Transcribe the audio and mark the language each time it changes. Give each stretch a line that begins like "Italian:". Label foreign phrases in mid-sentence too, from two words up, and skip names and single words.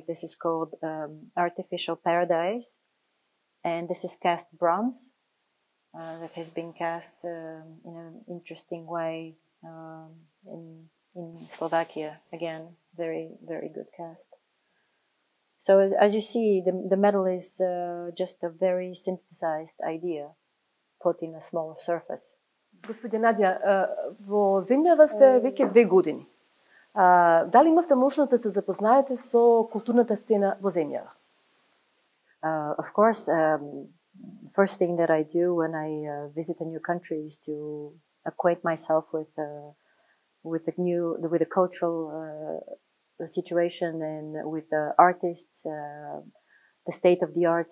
English: This is called Artificial Paradise, and this is cast bronze that has been cast in an interesting way in Slovakia. Again, very, very good cast. So as you see, the medal is just a very synthesized idea put in a smaller surface.
Macedonian: Господја Надија, во земјава сте веќе 2 години. Дали имавте можност да се запознаете со културната сцена во земјава?
English: Of course, first thing that I do when I visit a new country is to acquaint myself with the cultural situation and with the artists, the state of the arts.